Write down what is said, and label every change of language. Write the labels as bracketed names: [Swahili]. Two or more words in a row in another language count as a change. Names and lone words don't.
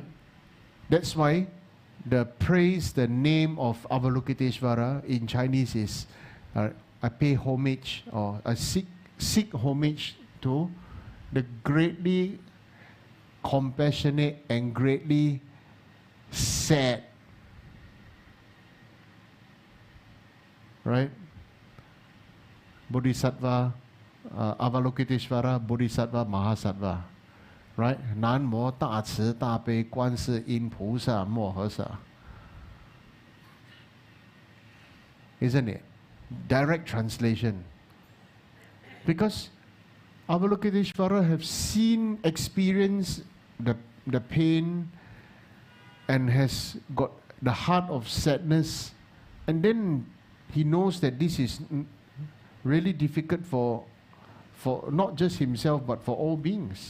[English] That's why the praise, the name of Avalokiteshvara in Chinese is I pay homage, or I seek homage to the greatly compassionate and greatly sad, right? Bodhisattva, Avalokiteshvara, Bodhisattva, Mahasattva. Right? [Chinese] 南无大慈大悲观世音菩萨摩诃萨. [English] Isn't it? Direct translation. Because Avalokiteshvara have seen, experienced the pain, and has got the heart of sadness, and then he knows that this is really difficult for not just himself but for all beings.